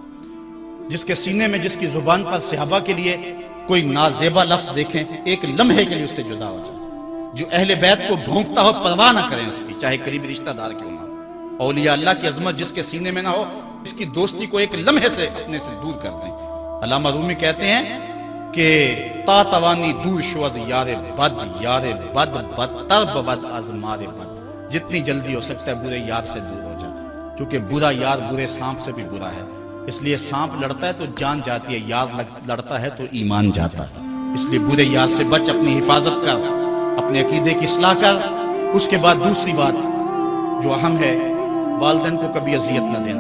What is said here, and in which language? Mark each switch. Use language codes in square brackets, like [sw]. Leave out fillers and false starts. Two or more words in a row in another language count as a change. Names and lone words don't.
[ur] جس کے سینے میں، جس کی زبان پر صحابہ کے لیے کوئی نازیبا لفظ دیکھیں، ایک لمحے کے لیے اس سے جدا ہو جائیں۔ جو اہل بیت کو بھونکتا ہو پرواہ نہ کریں اس کی، چاہے قریبی رشتہ دار کیوں نہ ہو۔ اولیاء اللہ کی عظمت جس کے سینے میں نہ ہو، اس کی دوستی کو ایک لمحے سے اپنے سے دور کر دیں۔ علامہ رومی کہتے ہیں کہ [fa] تا توانی دور شو از یار بد، یار بد بدتر بود از مار بد۔ [ur] جتنی جلدی ہو سکتا ہے برے یار سے دور ہو جائے، چونکہ برا یار برے سانپ سے بھی برا ہے۔ اس لیے سانپ لڑتا ہے تو جان جاتی ہے، یار لڑتا ہے تو ایمان جاتا ہے۔ اس لیے برے یار سے بچ، اپنی حفاظت کر، اپنے عقیدے کی اصلاح کر۔ اس کے بعد دوسری بات جو اہم ہے، والدین کو کبھی اذیت نہ دینا۔